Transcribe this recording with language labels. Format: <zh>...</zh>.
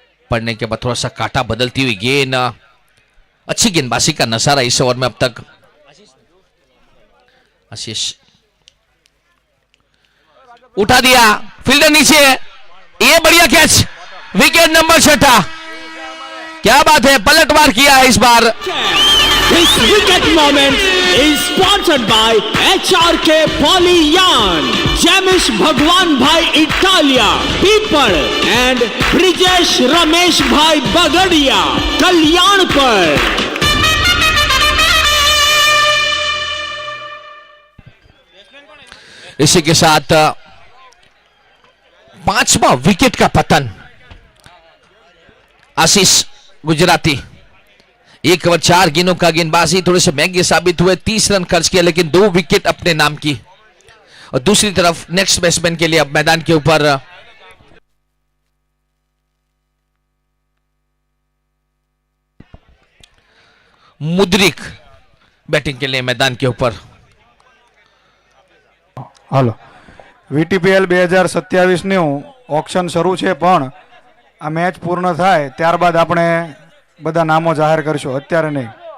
<hi>पढ़ने के बाद थोड़ा सा काटा बदलती हुई गेंद, अच्छी गेंदबाजी का नजारा इस ओवर में अब तक। आशीष उठा दिया, फील्डर नीचे है, ये बढ़िया कैच, विकेट नंबर 6। क्या बात है, पलटवार किया है इस बार।</hi> <en>This wicket moment is sponsored by HRK Polyyan, Jamish Bhagwan Bhai Italia, People and Brijesh Ramesh Bhai Bagadia, Kalyanpur.</en> <hi>इसी के साथ 5वां विकेट का पतन। आशीष गुजराती 1 ओवर 4 गेंदों का गेंदबाजी, थोड़े से महंगे साबित हुए, 30 रन खर्च किए लेकिन 2 विकेट अपने नाम की। और दूसरी तरफ नेक्स्ट बैट्समैन के लिए अब मैदान के ऊपर मुद्रिक बैटिंग के लिए मैदान के ऊपर।</hi> <gu>હાલો VTPL 2027નું ઓક્શન શરૂ છે, પણ આ મેચ પૂર્ણ થાય ત્યારબાદ આપણે બધા નામો જાહેર કરશું, અત્યારે નહીં.</gu>